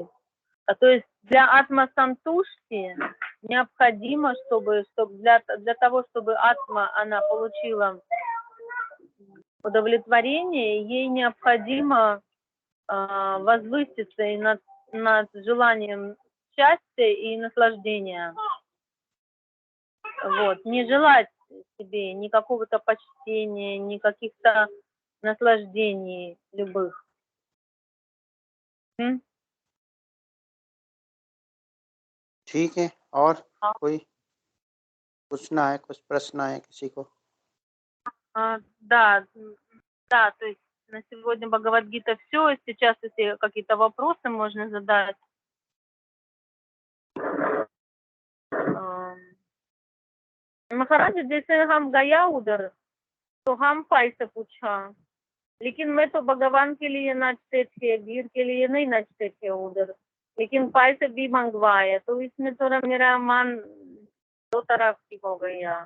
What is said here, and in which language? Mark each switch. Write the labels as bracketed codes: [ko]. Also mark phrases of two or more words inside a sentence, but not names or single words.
[ru] То есть для атма-сантушти необходимо, чтобы для того, чтобы атма, она получила удовлетворение, ей необходимо возвыситься и над желанием счастья и наслаждения. Вот. Не желать себе ни какого-то почтения, ни каких-то наслаждений любых. [hi] ठीक है, और हाँ। कोई पूछना है, कुछ प्रश्न है किसी को? [ru] Да, то есть на сегодня Бхагавад-гита все. Сейчас, если какие-то вопросы можно задать. [hi] महाराज जैसे हम गया उधर तो हम पैसे पूछा, लेकिन मैं तो भगवान के लिए नाचते थे, भीड़ के लिए नहीं नाचते थे उधर, लेकिन पैसे भी मंगवाए, तो इसमें थोड़ा मेरा मन दो तरफ की हो गया।